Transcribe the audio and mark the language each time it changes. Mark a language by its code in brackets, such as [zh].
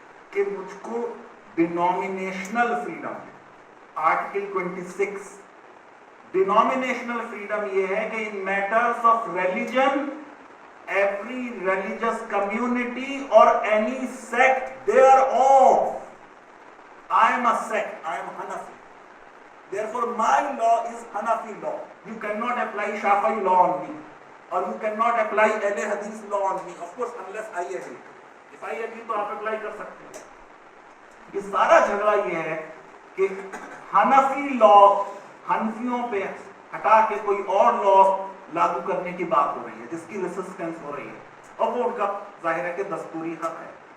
[ur] کہ مجھ کو [en] Denominational freedom, article 26 denominational freedom یہ ہے کہ in matters of religion every religious community or any sect thereof, I am a sect, I am Hanafi, therefore my law is Hanafi law. You cannot apply Shafi'i law on me, or you cannot apply Ahle Hadith law on me, of course unless I agree. If I agree [ur] تو آپ apply کر سکتے ہیں. یہ سارا جھگڑا یہ ہے کہ حنفی لا حنفیوں پہ ہٹا کے کوئی اور لا لاگو کرنے کی بات ہو رہی ہے جس کی ریسسٹنس ہو رہی ہے, اور وہ ان کا ظاہر ہے کہ دستوری حق ہے.